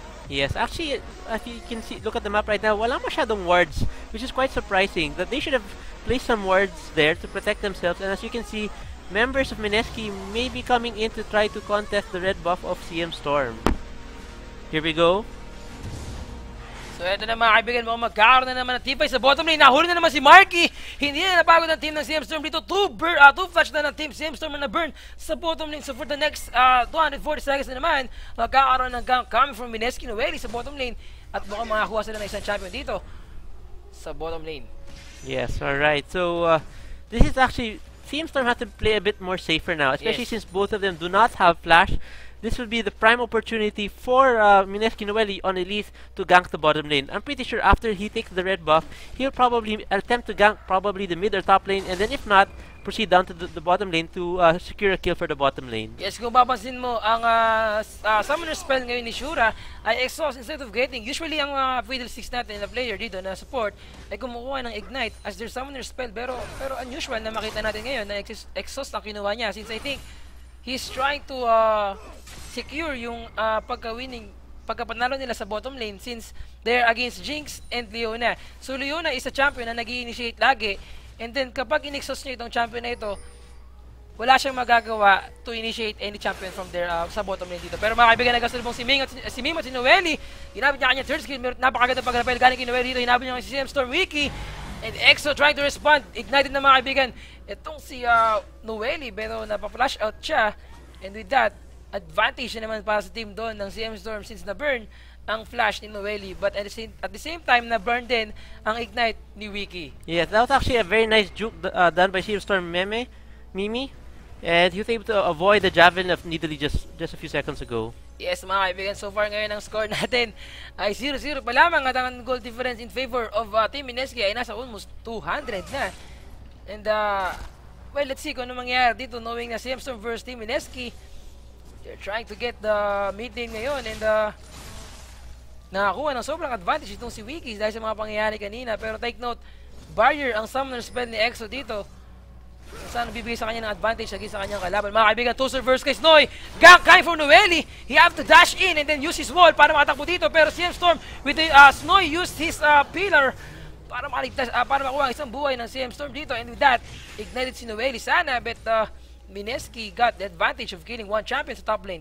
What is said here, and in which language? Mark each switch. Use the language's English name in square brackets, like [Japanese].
[English] Yes, actually, as you can see, look at the map right now, [Filipino] wala masyadong wards, [English] which is quite surprising. That they should have placed some wards there to protect themselves. And as you can see, members of Mineski may be coming in to try to contest the red buff of CMStorm. Here we go. [Filipino] So eto na mga kaibigan, mukhang magkakaroon na naman ng tipay sa bottom lane. Nahuli na naman si Marky. Hindi na napagod ng team ng CMStorm dito. Two flash na ng team CMStorm na burn sa bottom lane. [English] So for the next 240 seconds [Filipino] na naman, magkakaroon ng gank coming from Mineski Noeli sa bottom lane. At mukhang makakuha sila ng isang champion dito sa bottom lane. [English] Yes, alright. So this is actually, CMStorm has to play a bit more safer now, especially since both of them do not have flash. This would be the prime opportunity for Mineski Noeli on Elise to gank the bottom lane. I'm pretty sure after he takes the red buff, he'll probably attempt to gank probably the mid or top lane, and then if not, proceed down to the bottom lane to secure a kill for the bottom lane. [Filipino] Yes, kung papansin mo, ang summoner spell ngayon ni Shura ay exhaust instead of getting. Usually, ang Fiddlesticks natin na player dito na support ay kumukuha ng ignite as their summoner spell. Pero unusual na makita natin ngayon na exhaust ang kinuha niya, [English] since I think he's trying to secure [Filipino] yung pagkapanalo nila sa bottom lane, [English] since they're against [Filipino] Jinx and Leona. So Leona is a champion na nag-i-initiate lagi, and then kapag in-exhaust niya itong champion na ito, wala siyang magagawa [English] to initiate any champion [Filipino] from their sa bottom lane dito. Pero mga kaibigan, nagkasalubong si Ming at si Noeli. Hinabit niya kanya third skill, napakaganda pag-rappel galing kay Noeli dito. Hinabit niya si CMStorm Wiki, and EXO trying to respond. Ignited na mga kaibigan itong si Noeli, pero napa-flash out siya, and with that, advantage na naman para sa team doon ng CMStorm, since na-burn ang flash ni Noeli, but at the same time na burn din ang ignite ni Wiki. [English] Yes, that was actually a very nice juke done by CMStorm Mimi, and he was able to avoid the javelin of Nidalee just a few seconds ago. [Filipino] Yes, mga kaibigan, so far ngayon ang score natin ay 0-0 pa lamang at ang goal difference in favor of Team Mineski ay nasa almost 200 na. [English] And well, let's see [Filipino] kung ano mangyayari dito, knowing na CMStorm versus Team Mineski. [English] They're trying to get the mid lane [Filipino] ngayon, and nakakuha ng sobrang advantage itong si Wiki dahil sa mga pangyayari kanina. Pero take note, barrier ang summoner spell ni Exo dito. Saan bibigay sa kanya ng advantage sa kanyang kalaban. Mga kaibigan, Toaster versus kay Snoy. Gank coming from Noeli. [English] He have to dash in and then use his wall [Filipino] para makatakbo dito. Pero CMStorm with the Snoy used his pillar para makaligtas, para makuha ang isang buhay ng CMStorm dito. [English] And with that, ignited si Noeli sana. But Mineski got the advantage of killing one champion sa top lane.